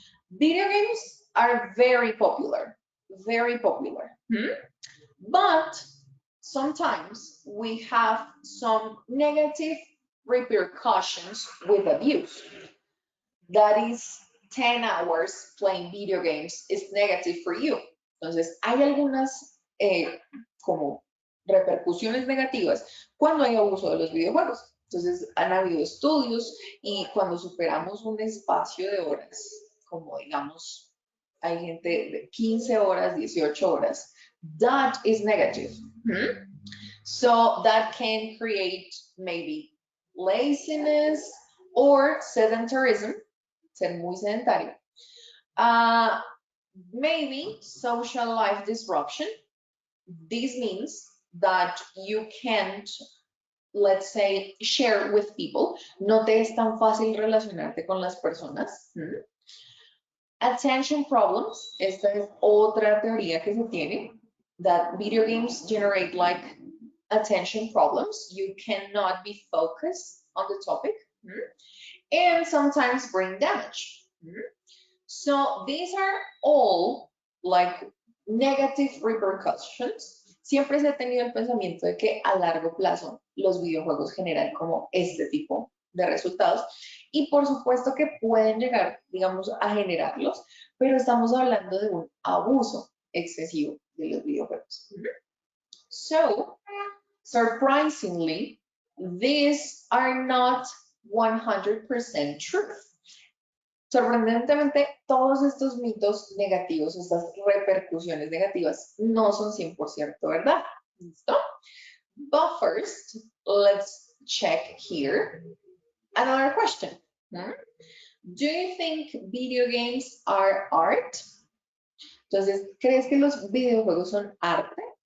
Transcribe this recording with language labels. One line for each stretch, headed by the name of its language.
English: Video games are very popular, very popular. But sometimes we have some negative repercussions with abuse. That is 10 hours playing video games is negative for you.
Spanish: Entonces, hay algunas como repercusiones negativas cuando hay abuso de los videojuegos. Entonces, han habido estudios y cuando superamos un espacio de horas, como digamos, hay gente de 15 horas, 18 horas,
English: that is negative. So that can create maybe laziness or sedentarism,
Spanish: ser muy sedentario.
English: Maybe social life disruption. This means that you can't, let's say, share with people.
Spanish: No te es tan fácil relacionarte con las personas.
English: Attention problems.
Spanish: Esta es otra teoría que se tiene.
English: That video games generate like attention problems. You cannot be focused on the topic. And sometimes brain damage. So these are all like negative repercussions.
Spanish: Siempre se ha tenido el pensamiento de que a largo plazo los videojuegos generan como este tipo de resultados y por supuesto que pueden llegar, digamos, a generarlos, pero estamos hablando de un abuso excesivo de los videojuegos.
English: So, surprisingly, these are not 100% truth.
Spanish: Sorprendentemente, todos estos mitos negativos, estas repercusiones negativas, no son 100% verdad. ¿Listo?
English: But first, let's check here. Another question. Do you think video games are art?
Spanish: Entonces, ¿crees que los videojuegos son arte?